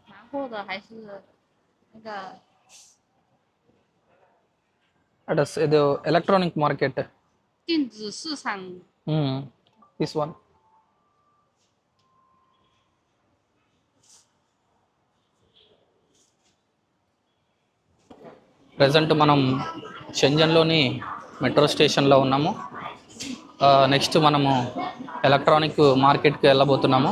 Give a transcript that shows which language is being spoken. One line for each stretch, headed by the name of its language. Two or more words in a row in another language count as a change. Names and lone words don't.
Chinese: 货的还是那个
Telugu: ఇది
English: electronic market.
Chinese: 电子市场？
English: this one.
Telugu: ప్రజెంట్ మనం షెంజన్లోని
English: metro stationlo
Telugu: ఉన్నాము. నెక్స్ట్ మనము
English: electronic marketki
Telugu: వెళ్ళబోతున్నాము.